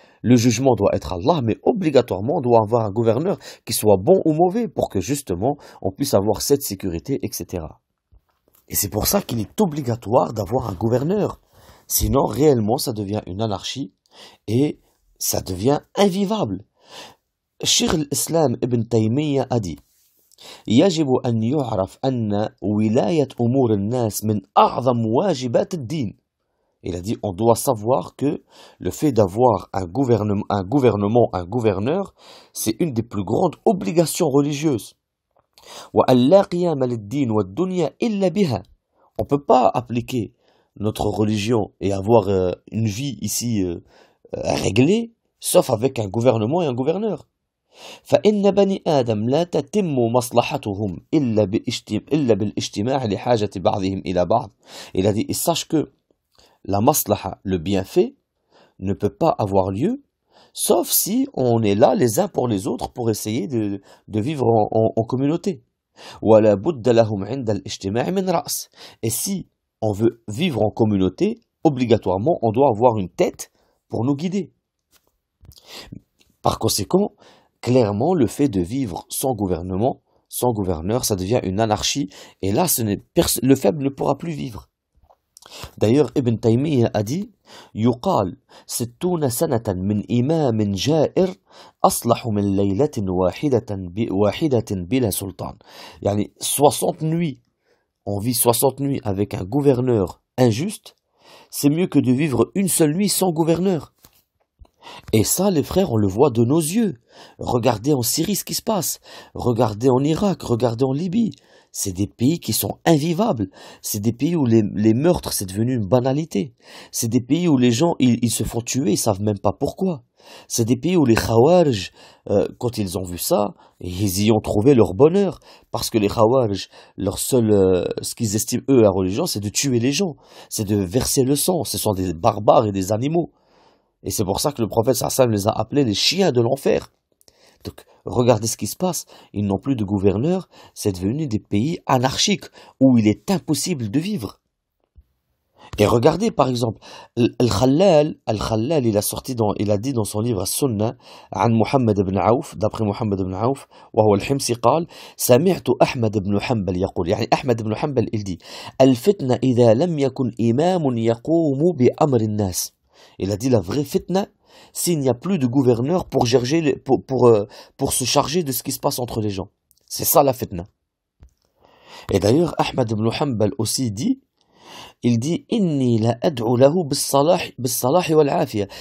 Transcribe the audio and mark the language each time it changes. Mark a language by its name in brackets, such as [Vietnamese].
[French] Le jugement doit être Allah, mais obligatoirement, on doit avoir un gouverneur qui soit bon ou mauvais pour que justement, on puisse avoir cette sécurité, etc. Et c'est pour ça qu'il est obligatoire d'avoir un gouverneur. Sinon, réellement, ça devient une anarchie et ça devient invivable. Cheikh al-Islam ibn Taymiyyah a dit: [Arabic] يجب أن يعرف أن ولاية أمور الناس من أعظم واجبات الدين. [French] Il a dit, on doit savoir que le fait d'avoir un gouverneur, c'est une des plus grandes obligations religieuses. [Arabic] وأن لا قيام للدين والدنيا إلا بها. [French] On ne peut pas appliquer notre religion et avoir une vie ici réglée, sauf avec un gouvernement et un gouverneur. [Arabic] فإن بني آدم لا تتم مصلحتهم إلا بالاجتماع لحاجة بعضهم إلى بعض. [French] Il a dit, et sache que la maslaha, le bienfait, ne peut pas avoir lieu, sauf si on est là les uns pour les autres pour essayer de vivre en communauté. [Arabic] ولا بد لهم عند الاجتماع من رأس. [French] Et si on veut vivre en communauté, obligatoirement, on doit avoir une tête pour nous guider. Par conséquent, clairement, le fait de vivre sans gouvernement, sans gouverneur, ça devient une anarchie. Et là, le faible ne pourra plus vivre. D'ailleurs, Ibn Taymiyyah a dit: [Arabic] يقال 60 سنة من إمام جائر أصلح من ليلة واحدة بلا سلطان. يعني [French] 60 nuits. On vit 60 nuits avec un gouverneur injuste, c'est mieux que de vivre une seule nuit sans gouverneur. Et ça, les frères, on le voit de nos yeux. Regardez en Syrie ce qui se passe. Regardez en Irak, regardez en Libye. C'est des pays qui sont invivables. C'est des pays où les meurtres, c'est devenu une banalité. C'est des pays où les gens, ils se font tuer, ils savent même pas pourquoi. C'est des pays où les Khawarij, quand ils ont vu ça, ils y ont trouvé leur bonheur. Parce que les Khawarij, leur seul, ce qu'ils estiment eux la religion, c'est de tuer les gens, c'est de verser le sang. Ce sont des barbares et des animaux. Et c'est pour ça que le prophète sallam les a appelés les chiens de l'enfer. Donc, regardez ce qui se passe. Ils n'ont plus de gouverneurs. C'est devenu des pays anarchiques où il est impossible de vivre. Et regardez, par exemple, Al-Khallal, il a dit dans son livre As-Sunnah, [Arabic] عن محمد بن عوف, [French] d'après Muhammad ibn Auf, [Arabic] وهو الحمصي قال, سمعت أحمد بن حنبل يقول, يعني أحمد بن حنبل, [French] il dit, [Arabic] الفتنة إذا لم يكن إمام يقوم بأمر الناس. [French] Il a dit la vraie fitna, s'il n'y a plus de gouverneur pour se charger de ce qui se passe entre les gens. C'est ça la fitna. Et d'ailleurs, Ahmad ibn Hanbal aussi dit, il dit [Arabic] inni la ad'u lahu bis-salah wal-afiya.